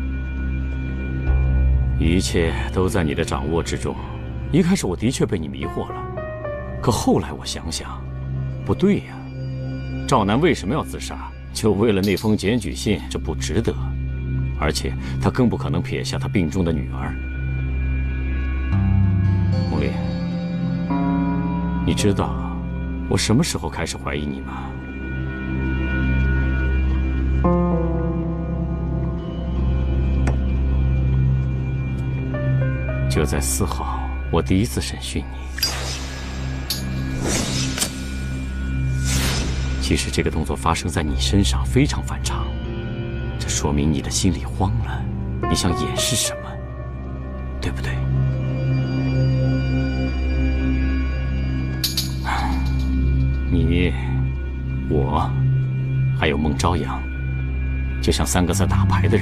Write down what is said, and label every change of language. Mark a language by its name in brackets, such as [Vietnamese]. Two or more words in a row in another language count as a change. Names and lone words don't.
[Chinese] 一切都在你的掌握之中。一開始我的確被你迷惑了，可後來我想想，不對呀，趙楠為什麼要自殺？就為了那封檢舉信，這不值得。而且他更不可能撇下他病中的女兒。夢麗，你知道我什麼時候開始懷疑你嗎？就在4號。我第一次審訊你，其實這個動作發生在你身上非常反常，這說明你的心裡慌了，你想掩飾什麼，對不對？你、我，還有孟朝陽，就像3個在打牌的人。